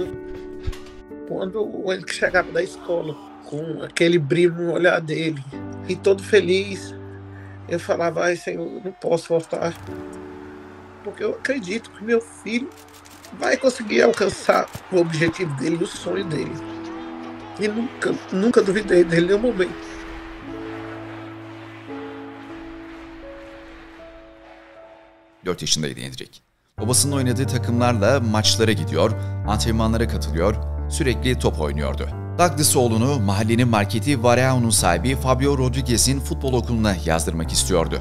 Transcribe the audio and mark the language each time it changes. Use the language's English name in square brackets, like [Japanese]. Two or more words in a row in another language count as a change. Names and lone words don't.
[Portuguese] Quando o Henrique chegava da escola, com aquele brilho no olhar dele, e todo feliz, eu falava: "Ai, Senhor, eu não posso voltar, porque eu acredito que meu filho vai conseguir alcançar o objetivo dele, o sonho dele". E nunca duvidei dele em nenhum momento. [Turkish] Dört yaşındaydı Endrick. Babasının oynadığı takımlarla maçlara gidiyor, antrenmanlara katılıyor, sürekli top oynuyordu. Douglas oğlunu mahallenin marketi Vareao'nun sahibi Fabio Rodriguez'in futbol okuluna yazdırmak istiyordu.